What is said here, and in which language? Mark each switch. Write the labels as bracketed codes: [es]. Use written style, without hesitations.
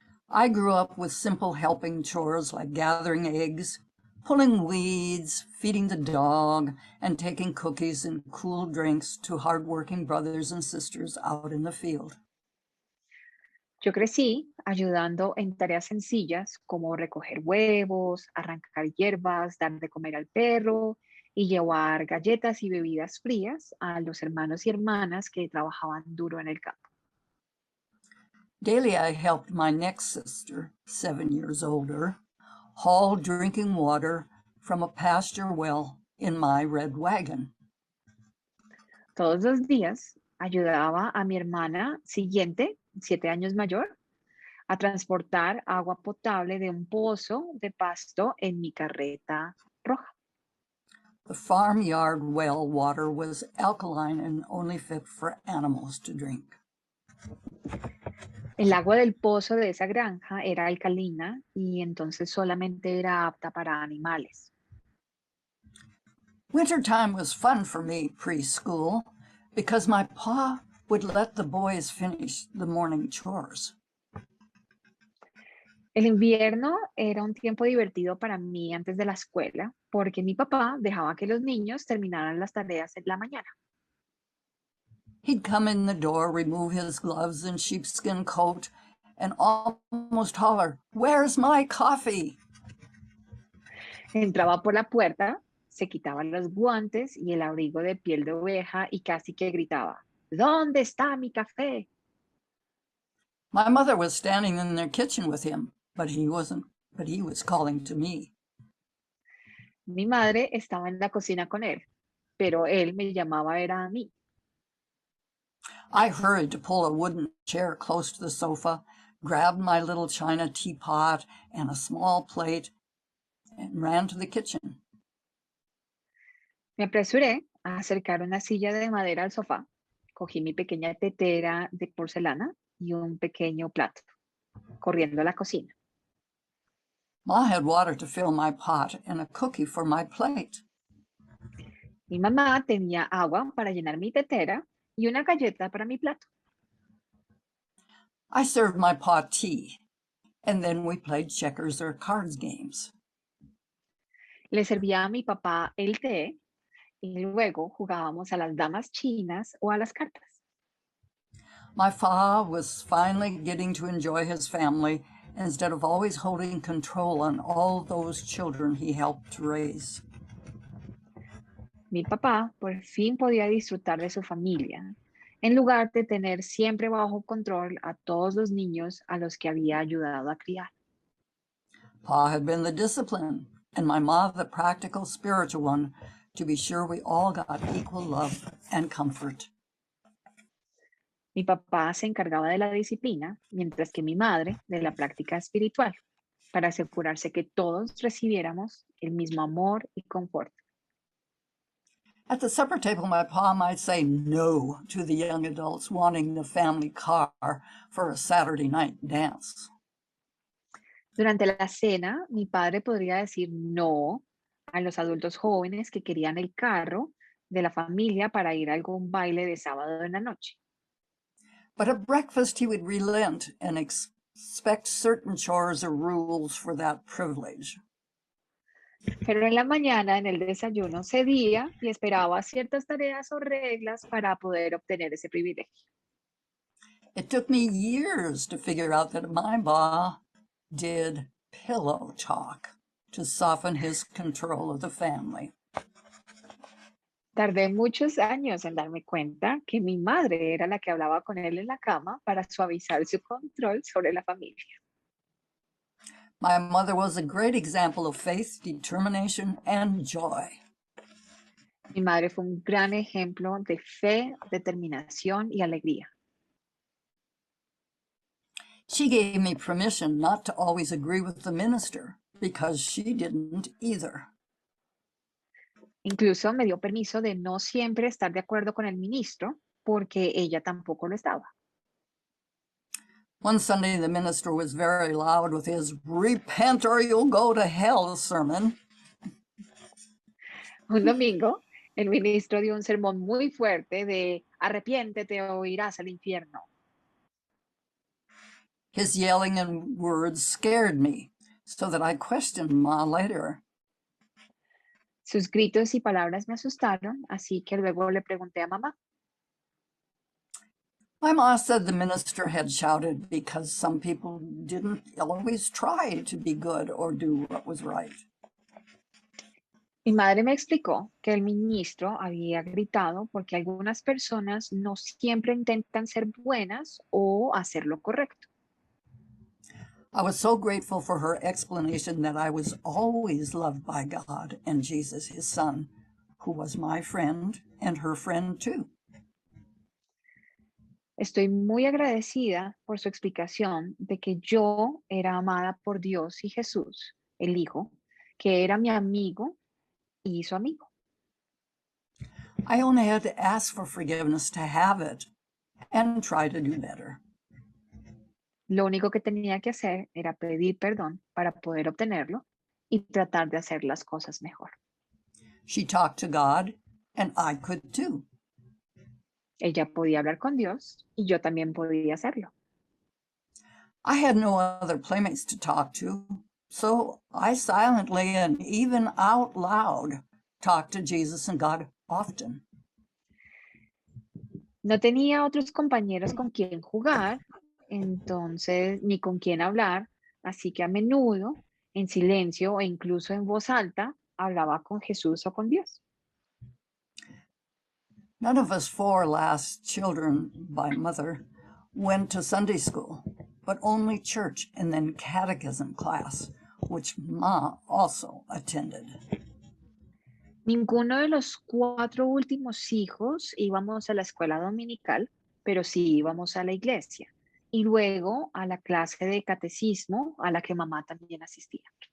[en] I grew up with simple helping chores like gathering eggs, pulling weeds, feeding the dog, and taking cookies and cool drinks to hardworking brothers and sisters out in the field. [es] Yo crecí ayudando en tareas sencillas como recoger huevos, arrancar hierbas, dar de comer al perro y llevar galletas y bebidas frías a los hermanos y hermanas que trabajaban duro en el campo. [en] Daily I helped my next sister, 7 years older, haul drinking water from a pasture well in my red wagon. [es] Todos los días ayudaba a mi hermana siguiente, 7 años mayor, a transportar agua potable de un pozo de pasto en mi carreta roja. [en] The farmyard well water was alkaline and only fit for animals to drink. [es] El agua del pozo de esa granja era alcalina y entonces solamente era apta para animales. [en] Wintertime was fun for me preschool because my pa would let the boys finish the morning chores. [es] El invierno era un tiempo divertido para mí antes de la escuela porque mi papá dejaba que los niños terminaran las tareas en la mañana. [en] He'd come in the door, remove his gloves and sheepskin coat, and almost holler, "Where's my coffee?" [es] Entraba por la puerta, se quitaba los guantes y el abrigo de piel de oveja y casi que gritaba, ¿dónde está mi café? [en] My mother was standing in the kitchen with him, but he was calling to me. [es] Mi madre estaba en la cocina con él, pero él me llamaba era a mí. [en] I hurried to pull a wooden chair close to the sofa, grabbed my little china teapot and a small plate, and ran to the kitchen. [es] Me apresuré a acercar una silla de madera al sofá, cogí mi pequeña tetera de porcelana y un pequeño plato, corriendo a la cocina. [en] Ma had water to fill my pot and a cookie for my plate. [es] Mi mamá tenía agua para llenar mi tetera y una galleta para mi plato. [en] I served my pa tea, and then we played checkers or cards games. [es] Le servía a mi papá el té y luego jugábamos a las damas chinas o a las cartas. [en] My fa was finally getting to enjoy his family instead of always holding control on all those children he helped raise. [es] Mi papá por fin podía disfrutar de su familia, en lugar de tener siempre bajo control a todos los niños a los que había ayudado a criar. [en] Pa had been the discipline, and my ma the practical spiritual one, to be sure we all got equal love and comfort. [es] Mi papá se encargaba de la disciplina, mientras que mi madre de la práctica espiritual, para asegurarse que todos recibiéramos el mismo amor y confort. [en] At the supper table, my pa might say no to the young adults wanting the family car for a Saturday night dance. [es] Durante la cena, mi padre podría decir no a los adultos jóvenes que querían el carro de la familia para ir a algún baile de sábado en la noche. [en] But at breakfast, he would relent and expect certain chores or rules for that privilege. [es] Pero en la mañana, en el desayuno, cedía y esperaba ciertas tareas o reglas para poder obtener ese privilegio. [en] It took me years to figure out that my ba did pillow talk to soften his control of the family. [es] Tardé muchos años en darme cuenta que mi madre era la que hablaba con él en la cama para suavizar su control sobre la familia. [en] My mother was a great example of faith, determination, and joy. [es] Mi madre fue un gran ejemplo de fe, determinación y alegría. [en] She gave me permission not to always agree with the minister because she didn't either. [es] Incluso me dio permiso de no siempre estar de acuerdo con el ministro porque ella tampoco lo estaba. [en] One Sunday, the minister was very loud with his "Repent or you'll go to hell" sermon. [es] Un domingo, el ministro dio un sermón muy fuerte de arrepiéntete o irás al infierno. [en] His yelling and words scared me, so that I questioned Ma later. [es] Sus gritos y palabras me asustaron, así que luego le pregunté a mamá. [en] My ma said the minister had shouted because some people didn't always try to be good or do what was right. [es] Mi madre me explicó que el ministro había gritado porque algunas personas no siempre intentan ser buenas o hacer lo correcto. [en] I was so grateful for her explanation that I was always loved by God and Jesus, his son, who was my friend and her friend too. [es] Estoy muy agradecida por su explicación de que yo era amada por Dios y Jesús, el Hijo, que era mi amigo y su amigo. [en] I only had to ask for forgiveness to have it and try to do better. [es] Lo único que tenía que hacer era pedir perdón para poder obtenerlo y tratar de hacer las cosas mejor. [en] She talked to God, and I could too. [es] Ella podía hablar con Dios y yo también podía hacerlo. [en] I had no other playmates to talk to, so I silently and even out loud talked to Jesus and God often. [es] No tenía otros compañeros con quien jugar, entonces ni con quien hablar, así que a menudo, en silencio e incluso en voz alta, hablaba con Jesús o con Dios. [en] None of us four last children by mother went to Sunday school, but only church and then catechism class, which Ma also attended. [es] Ninguno de los 4 últimos hijos íbamos a la escuela dominical, pero sí íbamos a la iglesia y luego a la clase de catecismo a la que mamá también asistía.